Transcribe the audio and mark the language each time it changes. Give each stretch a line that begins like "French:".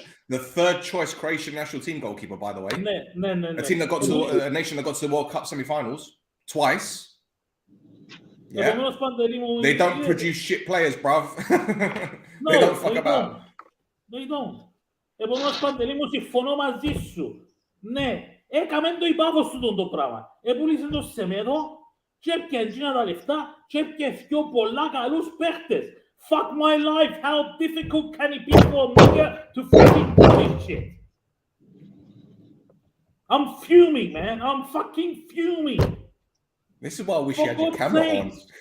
English: The third choice Croatian national team goalkeeper, by the way.
Greek: Ναι.
English: A team that got to a nation that got to the World Cup semi-finals twice. Yeah. They don't produce shit players, bruv. They don't fuck about. They don't.
Greek: Επομένως, Παντελή μου, συμφωνώ μαζί σου. Ναι, έκαμε το υπάβος του το πράγμα. Επούλησε το Σεμέδο και έπιανε τα λεφτά και έπιανε πιο πολλά καλούς παίχτες.
English: Fuck my life, how difficult can it be for oMEMEia to fucking do this shit? I'm fuming, man. I'm fucking fuming. This is why I wish you had your camera on.